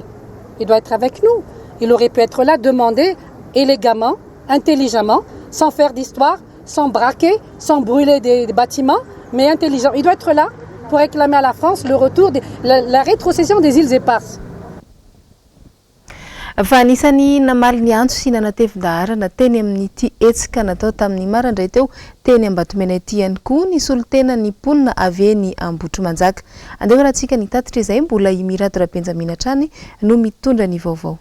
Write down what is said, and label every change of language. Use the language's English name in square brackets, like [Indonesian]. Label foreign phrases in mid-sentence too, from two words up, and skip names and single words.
[French] Il doit être avec nous. Il aurait pu être là, demander élégamment, intelligemment, sans faire d'histoire, sans braquer, sans brûler des bâtiments, mais intelligent. Il doit être là pour réclamer à la France le retour, la rétrocession des Îles Éparses. [Malagasy] fa anisany namaly ny antso sy nanatevin-daharana teny amin'ity etsika natao tamin'ny marandray teo teny Ambatomena ity ihany koa ny solotena ny ponina avy eny Ambotrimanjaka. Andeha rahantsika ny tatitra izay mbola i Mirado Benjamina Trany no mitondra ny vaovao.